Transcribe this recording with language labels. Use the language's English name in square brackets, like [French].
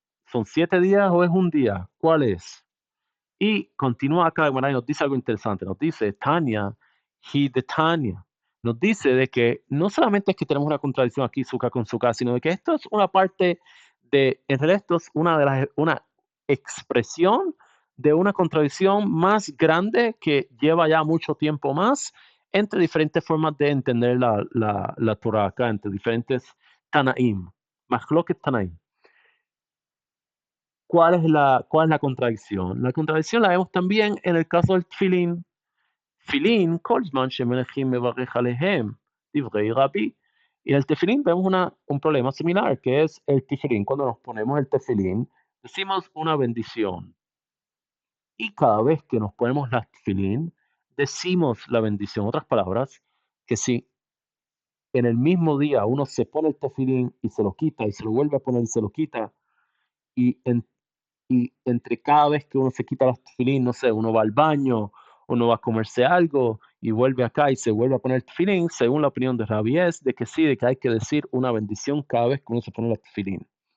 [Spanish] ¿Son 7 días o es un día? ¿Cuál es? Y continúa acá, bueno, y nos dice algo interesante, nos dice Tania, he de Tania, nos dice de que no solamente es que tenemos una contradicción aquí, Sukkah con Sukkah, sino de que esto es una parte en realidad esto es una expresión de una contradicción más grande que lleva ya mucho tiempo más entre diferentes formas de entender la Torah acá, entre diferentes Tanaim, Machloket Tanaim. ¿Cuál es la contradicción? La contradicción la vemos también en el caso del tefilín. [Hebrew] תפילין כל זמן שמלכים מברך עליהם דברי רבי. [Spanish] Y en el tefilín vemos un problema similar, que es el tefilín. Cuando nos ponemos el tefilín, decimos una bendición. Y cada vez que nos ponemos la tefilín, decimos la bendición. Otras palabras, que si en el mismo día uno se pone el tefilín y se lo quita y se lo vuelve a poner y se lo quita, y entre cada vez que uno se quita los tefilín, no sé, uno va al baño, uno va a comerse algo y vuelve acá y se vuelve a poner el tefilín, según la opinión de Rabbi es de que sí, de que hay que decir una bendición cada vez que uno se pone los tefilín.